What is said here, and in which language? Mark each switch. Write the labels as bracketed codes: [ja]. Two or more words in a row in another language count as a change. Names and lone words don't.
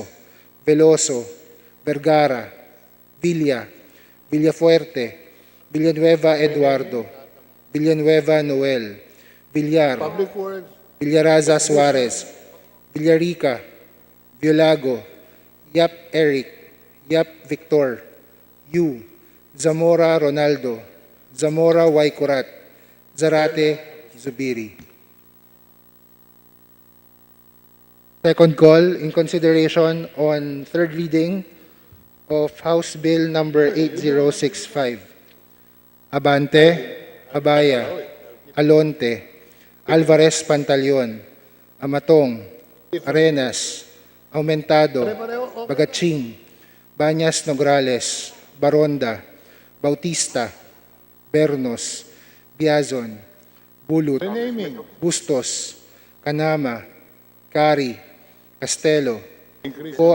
[en] Veloso, Vergara, Villa, Villafuerte, Villanueva Eduardo, Villanueva Noel, Villar, Villaraza Suarez, Villarica, Violago, Yap Eric, Yap Victor, Yu, Zamora Ronaldo, Zamora Waikurat, Zarate Zubiri. Second call in consideration on third reading of House Bill number 8065. Abante, Abaya, Alonte, Alvarez Pantaleon, Amatong, Arenas, Aumentado, Bagaching, Banyas Nograles, Baronda, Bautista, Bernos, Biazon, Bulut, Bustos, Kanama, Kari, Castelo, Co